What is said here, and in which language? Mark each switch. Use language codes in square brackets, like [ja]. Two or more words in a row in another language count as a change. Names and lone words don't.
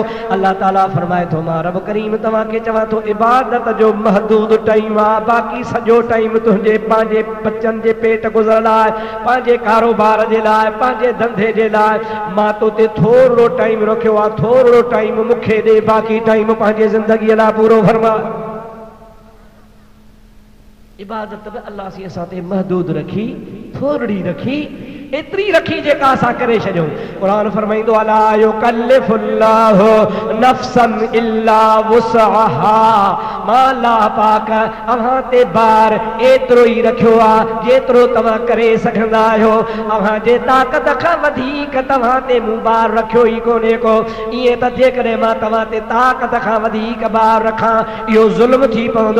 [sd] अल्लाह ताला फरमाए थो मां रब करीम तव्हांखे चवां थो इबादत जो महदूद टाइम आहे, बाक़ी सॼो टाइम तुंहिंजे पंहिंजे बच्चनि जे पेट गुज़रण लाइ, पंहिंजे कारोबार जे लाइ, पंहिंजे धंधे जे लाइ मां तोते थोरो टाइम रखियो आहे, थोरो टाइम मूंखे ॾे, बाक़ी टाइम पंहिंजे ज़िंदगीअ लाइ पूरो फरमा। इबादत बि अल्लाह सी असां ते महदूद रखी, थोरी रखी, एतरी रखी जेका असां करे छॾियूं। क़ुरान फरमाईंदो [ar] لا يكلف الله نفسا إلا وسعها, [sd] मां अल्लाह पाक अव्हां ते बार एतिरो ई रखियो आहे जेतिरो तव्हां करे सघंदा आहियो। अव्हां जे ताक़त खां वधीक तव्हां ते मूं बार रखियो ई कोन्हे को। ईअं त जेकॾहिं मां तव्हां ते ताक़त खां वधीक बार रखां इहो ज़ुल्म थी पवंदो।